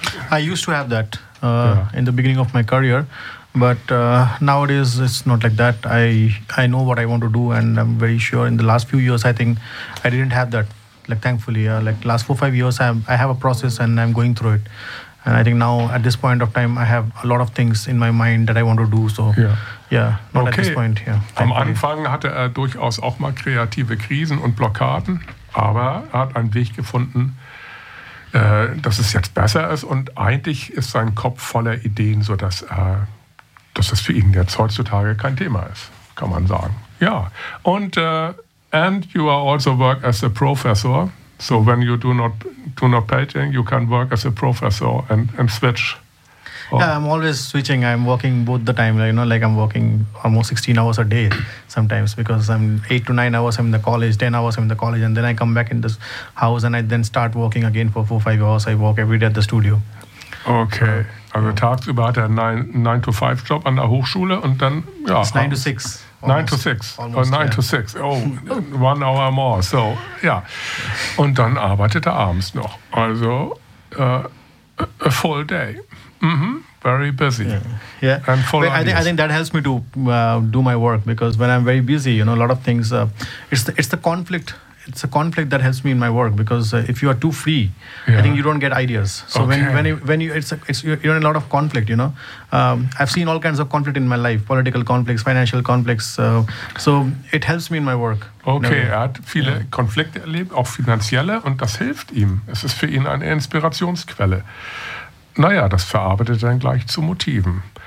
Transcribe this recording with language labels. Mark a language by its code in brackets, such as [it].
[en] I used to have that in the beginning of my career, but nowadays it's not like that. I know what I want to do, and I'm very sure. In the last few years, I think I didn't have that. Like, thankfully, like last 4-5 years, I have a process and I'm going through it. And I think now at this point of time, I have a lot of things in my mind that I want to do. So. Yeah. Yeah, not okay. At this point, yeah. [de] Am Anfang hatte er durchaus auch mal kreative Krisen und Blockaden, aber er hat einen Weg gefunden, dass es jetzt besser ist. Und eigentlich ist sein Kopf voller Ideen, sodass dass das für ihn jetzt heutzutage kein Thema ist, kann man sagen. Ja, und [en] and you are also work as a professor. So when you do not painting, you can work as a professor and switch. Oh. Yeah, I'm always switching. I'm working both the time, you know, like I'm working almost 16 hours a day sometimes because I'm 8 to 9 hours I'm in the college, 10 hours I'm in the college, and then I come back in this house and I then start working again for 4-5 hours. I work every day at the studio. Okay. [de] So, also tagsüber hat er einen 9-to-5 Job an der Hochschule und dann, ja. [en] It's 9-to-6. Almost, 9-to-6. Almost, oh, 1 hour more. So, ja. Yeah. [de] Und dann arbeitet er abends noch. [en] Also, a full day. Mm-hmm. Very busy. Yeah. And full ideas. I think that helps me to do my work, because when I'm very busy, you know, a lot of things, it's the conflict it's a conflict that helps me in my work, because if you are too free, yeah, I think you don't get ideas. So okay, when you're in a lot of conflict, you know. I've seen all kinds of conflict in my life, political conflicts, financial conflicts. So it helps me in my work. [de] Okay, er hat viele Konflikte erlebt, auch finanzielle, und das hilft ihm. Es ist für ihn eine Inspirationsquelle. Naja, das verarbeitet dann gleich zu Motiven.